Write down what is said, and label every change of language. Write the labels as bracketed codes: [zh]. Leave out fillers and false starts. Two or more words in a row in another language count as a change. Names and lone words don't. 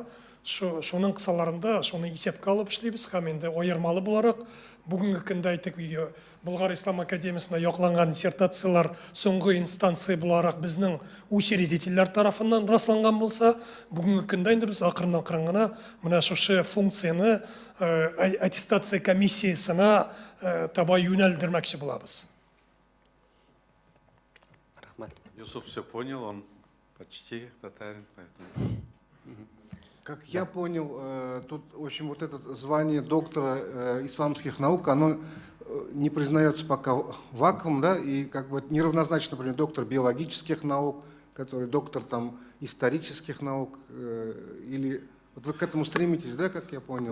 [tt] Шуның кысаларында шуны исәпкә алып эшлибез һәм инде аермалы буларак бүгенге көндә әйтик, Болгар Ислам академиясында якланган диссертациялар соңгы инстанция буларак безнең учредительләр тарафыннан расланган булса, бүгенге көндә инде без акрын-акрын гына менә шушы функцияны аттестация комиссиясына таба юнәлдермәкче булабыз. Рахмат. [ru] Юсуф все понял, он почти татарин, поэтому... Как я понял, тут, в общем, вот это звание доктора исламских наук, оно не признается пока вакуум, да, и как бы неравнозначно, например, доктор биологических наук, который доктор там исторических наук, или вот вы к этому стремитесь, да, как я понял?